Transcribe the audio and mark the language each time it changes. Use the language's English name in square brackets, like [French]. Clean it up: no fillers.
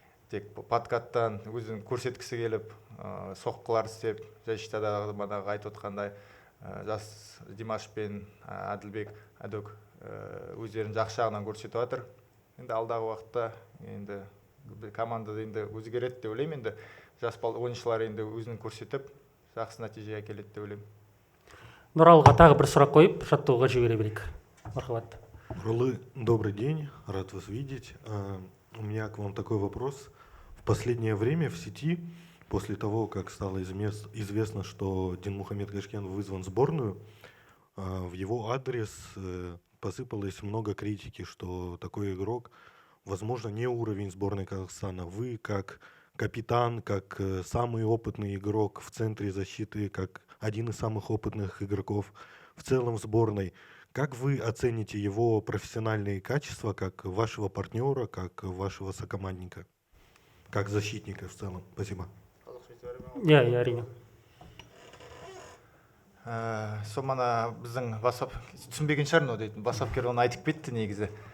[Kazakh] Тек подкаттан өзін көрсеткісі келіп, соққылар істеп, жайшыда манағы айтып отқандай, жас Димаш пен Әділбек, Әдөк өздерін жақсы жағынан көрсетіп жатыр. Енді алдағы уақытта енді командада енді өзгереді деп ойлаймын. Енді жас ойыншылар енді өзін көрсетіп, жақсы нәтижеге келеді деп ойлаймын. Нұралыға тағы бір сұрақ қойып, жаттығуға жібере берейік. Мархабат. [Russian] Нуралы, добрый день, рад вас видеть. У меня к вам такой вопрос. В последнее время в сети, после того, как стало известно, что Динмухамед Гашкян вызван в сборную, в его адрес посыпалось много критики, что такой игрок, возможно, не уровень сборной Казахстана. Вы, как капитан, как самый опытный игрок в центре защиты, как один из самых опытных игроков в целом сборной, как вы оцените его профессиональные качества, как вашего партнера, как вашего сокомандника, как защитника в целом? Спасибо. [Kazakh] Я әрине. Сол мана біздің түсінбеген шығар но дейтін, басапкер оны айтып кетті негізі.